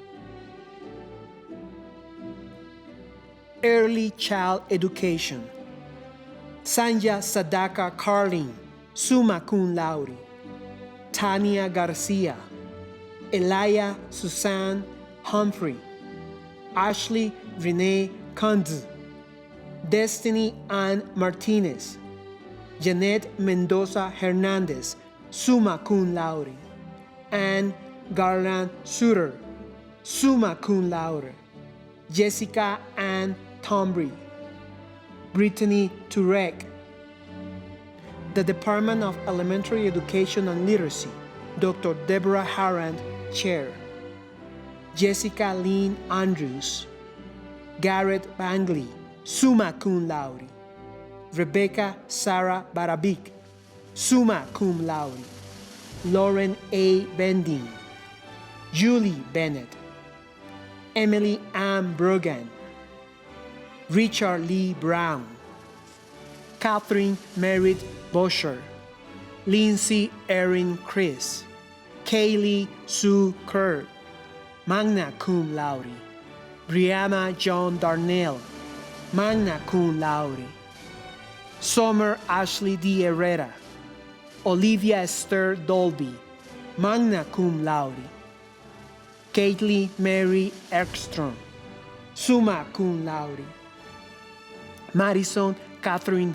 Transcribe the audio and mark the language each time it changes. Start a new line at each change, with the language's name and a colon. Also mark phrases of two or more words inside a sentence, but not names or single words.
English: Early Child Education, Sanja Sadaka Carlin,
Latin: summa cum laude,
English: Tania Garcia, Elia Suzanne Humphrey, Ashley Renee Kundz, Destiny Ann Martinez, Janet Mendoza Hernandez,
Latin: summa cum laude, Anne Garland Suter, summa cum laude,
English: Jessica Ann Tombry, Brittany Turek. The Department of Elementary Education and Literacy, Dr. Deborah Harrand, Chair, Jessica Lynn Andrews, Garrett Bangley,
Latin: summa cum laude,
English: Rebecca Sarah Barabik,
Latin: summa cum laude,
English: Lauren A. Bending, Julie Bennett, Emily Ann Brogan, Richard Lee Brown, Catherine Merritt Bosher, Lindsay Erin Chris, Kaylee Sue Kerr,
Latin: magna cum laude,
English: Brianna John Darnell,
Latin: magna cum laude,
English: Summer Ashley D. Herrera, Olivia Esther Dolby,
Latin: magna cum laude, Kaylee Mary Ekstrom, summa cum laude,
English: Madison Catherine